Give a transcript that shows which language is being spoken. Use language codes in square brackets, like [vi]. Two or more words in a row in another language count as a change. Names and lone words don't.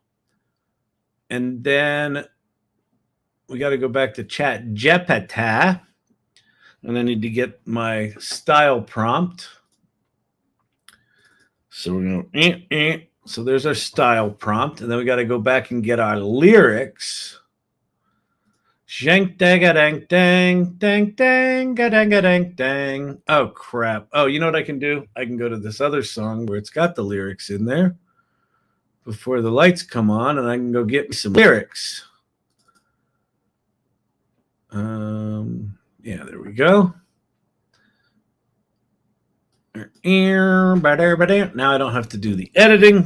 [en] And then we got to go back to ChatGPT. And I need to get my style prompt. So we're going to, so there's our style prompt. And then we got to go back and get our lyrics. Shank dang a dang dang dang dang dang dang dang. Oh crap. Oh, you know what I can do? I can go to this other song where it's got the lyrics in there before the lights come on, and I can go get me some lyrics. Yeah, there we go. Now I don't have to do the editing.